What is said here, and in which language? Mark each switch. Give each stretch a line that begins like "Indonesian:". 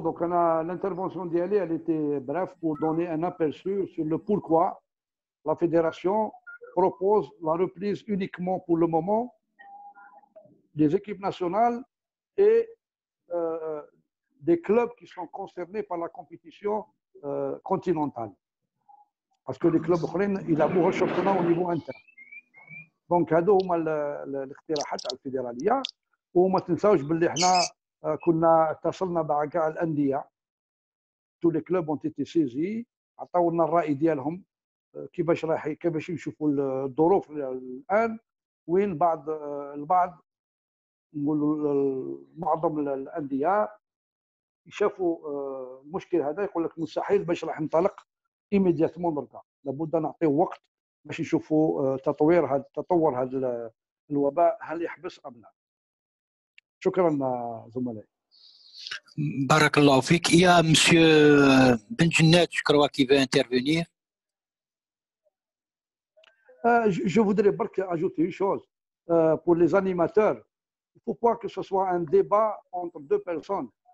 French: Donc l'intervention d'Ali, elle était bref pour donner un aperçu sur le pourquoi la fédération propose la reprise uniquement pour le moment des équipes nationales et des clubs qui sont concernés par la compétition continentale. Parce que les clubs ils ont un championnat au niveau interne.
Arabic: Donc هادو هما الاقتراحات على الفيدراليه. وما تنساوش باللي احنا كنا اتصلنا مع كاع الانديه،
French: تو لي كلوب اون تي سيزي،
Arabic: عطاونا الراي ديالهم كيفاش يشوفوا الظروف الان، وين البعض نقولوا معظم الانديه يشافوا المشكل هذا، يقول لك مستحيل باش راح ننطلق ايميدياتمون دركا، لابد نعطيه وقت باش نشوفوا تطور هذا الوباء هل يحبس ام لا. شكرا زملائي. Barakallahu fik.
French: Il y a monsieur Benjinnet, je crois, qui veut intervenir. Je voudrais ajouter une chose. Pour les animateurs, il ne faut pas que ce soit un débat entre deux personnes.